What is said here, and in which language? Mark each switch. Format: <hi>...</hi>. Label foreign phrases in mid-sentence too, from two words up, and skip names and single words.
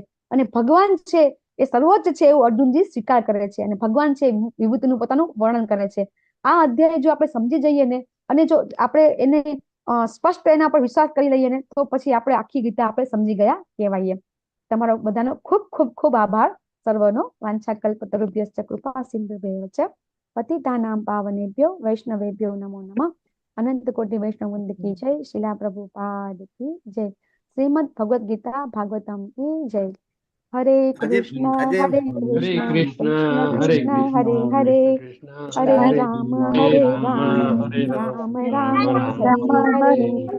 <gu>અને ભગવાન છે એ સર્વોચ્ચ છે એવું અર્જુનજી સ્વીકાર કરે છે, અને ભગવાન છે વિભૂતિનું પોતાનું વર્ણન કરે છે. આ અધ્યાય જો આપણે સમજી જઈએ ને, અને જો આપણે એને સ્પષ્ટ એના પર વિશ્વાસ કરી લઈએ ને, તો પછી આપણે આખી ગીતા આપણે સમજી ગયા કહેવાય. તમારો બધાનો ખૂબ ખૂબ ખૂબ આભાર સર્વનો.</gu> <sa>वाञ्छाकल्पतरुभ्यश्च कृपा सिन्धुभ्य एव च पतितानां पावनेभ्यो वैष्णवेभ्यो नमो नमः.</sa> <hi>अनन्त कोटि वैष्णव वृन्द की जय। शिला प्रभुपाद की जय. श्रीमद भगवद गीता भागवतम की जय.</hi> <sa>हरे कृष्ण हरे कृष्ण कृष्ण कृष्ण हरे हरे, हरे राम हरे राम राम राम हरे हरे.</sa>